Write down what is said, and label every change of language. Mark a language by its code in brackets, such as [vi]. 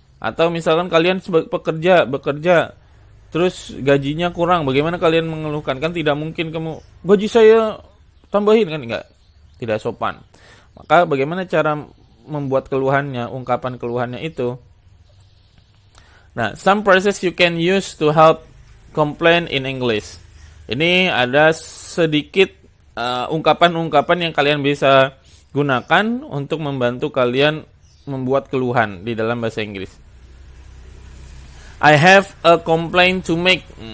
[id] Atau misalkan kalian bekerja, terus gajinya kurang, bagaimana kalian mengeluhkan? Kan tidak mungkin kamu, gaji saya tambahin, kan enggak. Tidak sopan. Maka bagaimana cara membuat keluhannya, ungkapan keluhannya itu? Nah, [en] some phrases you can use to help complain in English. [id] Ini ada sedikit ungkapan-ungkapan yang kalian bisa gunakan untuk membantu kalian membuat keluhan di dalam bahasa Inggris. [en] I have a complaint to make.